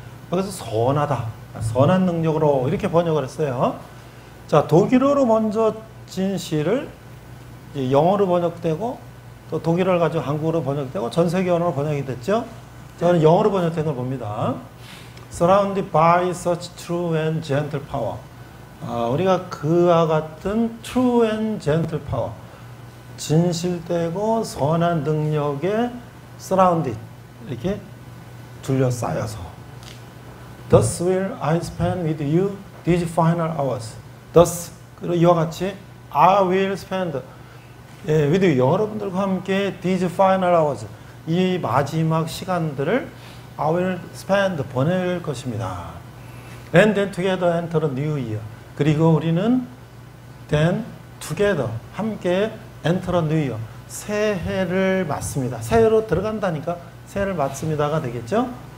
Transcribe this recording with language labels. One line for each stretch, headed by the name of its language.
Korean: 그래서 선하다, 선한 능력으로 이렇게 번역을 했어요. 자, 독일어로 먼저 진 시를 영어로 번역되고 또 독일어를 가지고 한국어로 번역되고 전 세계 언어로 번역이 됐죠. 저는 영어로 번역된 걸 봅니다.
English: Surrounded by such true and gentle power.
Korean: 우리가 그와 같은
English: true and gentle power,
Korean: 진실되고 선한 능력에
English: surrounded,
Korean: 이렇게 둘러싸여서
English: Thus will I spend with you these final hours. Thus,
Korean: 그리고 이와 같이
English: I will spend with you,
Korean: 여러분들과 함께
English: these final hours,
Korean: 이 마지막 시간들을
English: I will spend,
Korean: 보낼 것입니다.
English: And then together enter a new year.
Korean: 그리고 우리는
English: then together,
Korean: 함께
English: enter a new year,
Korean: 새해를 맞습니다. 새해로 들어간다니까 새해를 맞습니다가 되겠죠.